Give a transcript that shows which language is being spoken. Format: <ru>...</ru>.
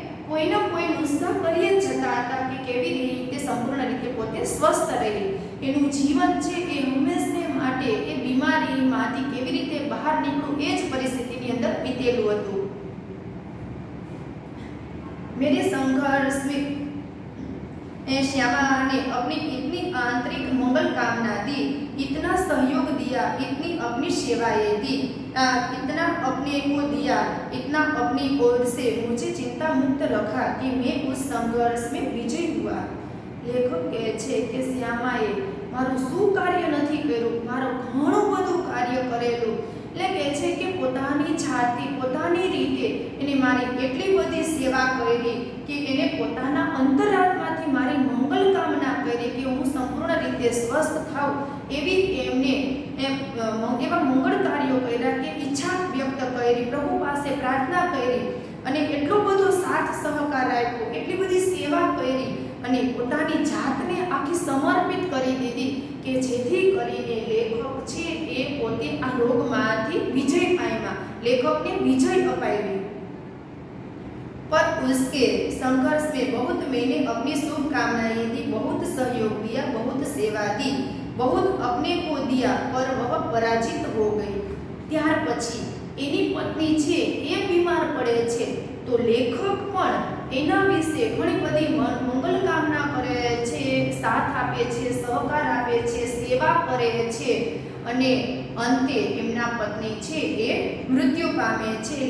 <gu>કોઈને કોઈ નુસ્ખા કરી જ જતા હતા કે કેવી રીતે સંપૂર્ણ રીતે પોતે સ્વસ્થ રહે, એનું જીવન છે એ હંમેશને માટે એ બીમારીમાંથી કેવી રીતે બહાર નીકળવું એ જ પરિસ્થિતિની અંદર વીતેલું હતું।</gu> <hi>मेरे संघर्ष में श्यामा ने अपनी इतनी आंतरिक मंगल कामना दी, इतना सहयोग दिया, इतनी अपनी सेवाएं दी, इतना अपने को दिया, इतना अपनी ओर से मुझे चिंता मुक्त रखा कि मैं उस संघर्ष में विजय हुआ।</hi> <gu>लेखक કહે છે કે શ્યામાએ મારું શું કાર્ય નથી કર્યું, મારું ઘણું બધું કાર્ય કરેલું। એટલે કહે છે કે પોતાની જાતિ પોતાની રીતે એને મારી એટલી બધી સેવા કરી કે એને પોતાના અંતરાત્માથી મારી મંગલ કામના કરી કે હું સંપૂર્ણ રીતે સ્વસ્થ થાઉં, એવી એમને એવા મંગળ કાર્યો કર્યા કે ઈચ્છા વ્યક્ત કરી, પ્રભુ પાસે પ્રાર્થના કરી અને એટલો બધો સાથ સહકાર આપ્યો, એટલી બધી સેવા કરી અને પોતાની જાતને આખી સમર્પિત કરી દીધી કે જેથી કરીને લેખક છે એ પોતે આ રોગમાંથી વિજય પામ્યા, લેખકને વિજય અપાવી।</gu> <hi>पर उसके संघर्ष में बहुत मैंने अपनी शुभकामनाएं दी, बहुत सहयोग दिया, बहुत सेवा दी, बहुत अपने को दिया, पर वह पराजित हो गई।</hi> <gu>ત્યાર પછી એની પત્ની છે એ બીમાર પડે છે, તો લેખક પણ એના વિશે ઘણી બધી મંગલ કામના કરે છે, સાથ આપે છે, સહકાર આપે છે, સેવા કરે છે અને અંતે એમના પત્ની છે એ મૃત્યુ પામે છે.</gu>